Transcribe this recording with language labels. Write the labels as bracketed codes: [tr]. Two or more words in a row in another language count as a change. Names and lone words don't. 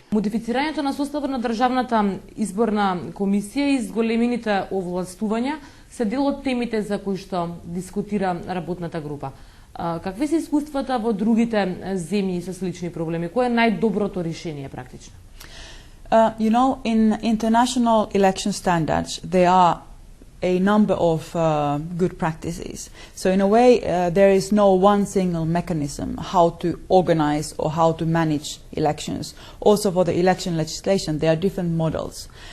[mk] Модифицирањето на составот на Државната изборна комисија и зголемените овластувања се дел од темите за кои што дискутира работната група. Какви се искуствата во другите земји со слични проблеми? Кој е најдоброто решение практично? [en] In international election standards, there are a number of good practices. So in a way, there is no one single mechanism how to organize or how to manage elections. Also for the election legislation, there are different models.